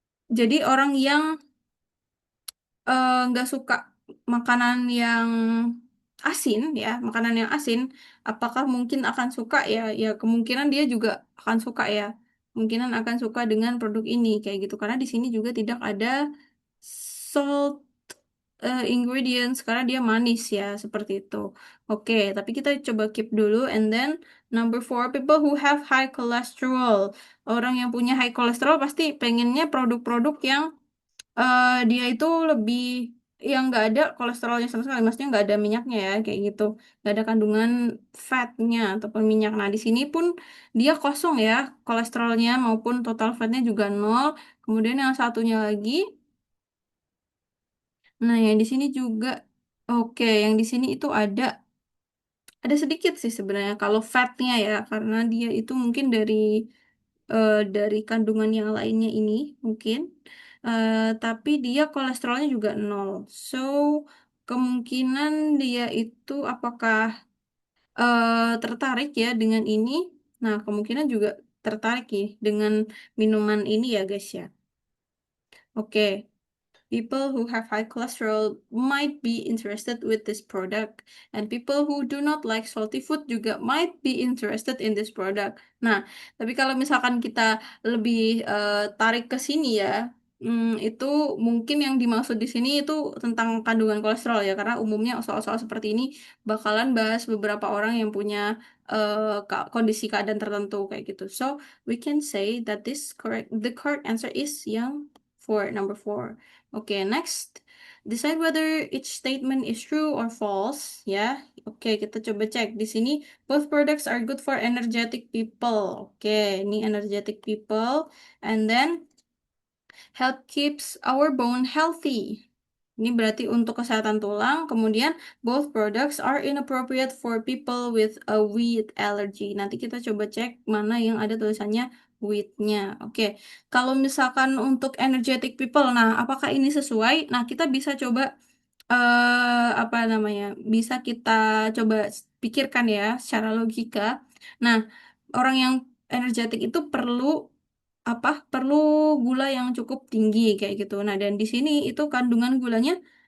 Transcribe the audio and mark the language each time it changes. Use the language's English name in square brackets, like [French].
[Indonesian] Jadi orang yang nggak suka makanan yang asin ya, makanan yang asin, apakah mungkin akan suka ya? Ya kemungkinan dia juga akan suka ya. Kemungkinan akan suka dengan produk ini kayak gitu karena di sini juga tidak ada salt ingredients karena dia manis ya seperti itu. [English] Oke, [Indonesian] tapi kita coba [English] keep dulu and then number four, people who have high cholesterol. [Indonesian] Orang yang punya high cholesterol pasti pengennya produk-produk yang dia itu lebih yang nggak ada kolesterolnya sama sekali, maksudnya nggak ada minyaknya ya kayak gitu, nggak ada kandungan fatnya ataupun minyak. Nah di sini pun dia kosong ya kolesterolnya maupun total fatnya juga nol. Kemudian yang satunya lagi, nah yang di sini juga oke, yang di sini itu ada sedikit sih sebenarnya kalau fatnya ya karena dia itu mungkin dari kandungan yang lainnya ini mungkin. Tapi dia kolesterolnya juga nol. So, kemungkinan dia itu apakah tertarik ya dengan ini? Nah, kemungkinan juga tertarik ya dengan minuman ini ya, guys ya. Oke. [English] People who have high cholesterol might be interested with this product, and people who do not like salty food juga might be interested in this product. [Indonesian] Nah, tapi kalau misalkan kita lebih tarik ke sini ya, itu mungkin yang dimaksud di sini itu tentang kandungan kolesterol ya, karena umumnya soal-soal seperti ini bakalan bahas beberapa orang yang punya kondisi keadaan tertentu kayak gitu. [English] So we can say that the correct answer is yang number four. Oke, next. Decide whether each statement is true or false. [Indonesian] Ya, oke, kita coba cek. [English] Di sini, both products are good for energetic people. Oke, ini energetic people. And then, help keeps our bone healthy. [Indonesian] Ini berarti untuk kesehatan tulang. [English] Kemudian, both products are inappropriate for people with a wheat allergy. [Indonesian] Nanti kita coba cek mana yang ada tulisannya wheat-nya. Oke, kalau misalkan untuk energetic people, nah apakah ini sesuai? Nah, kita bisa coba apa namanya? Bisa kita coba pikirkan ya secara logika. Nah, orang yang energetik itu perlu perlu gula yang cukup tinggi kayak gitu. Nah, dan di sini itu kandungan gulanya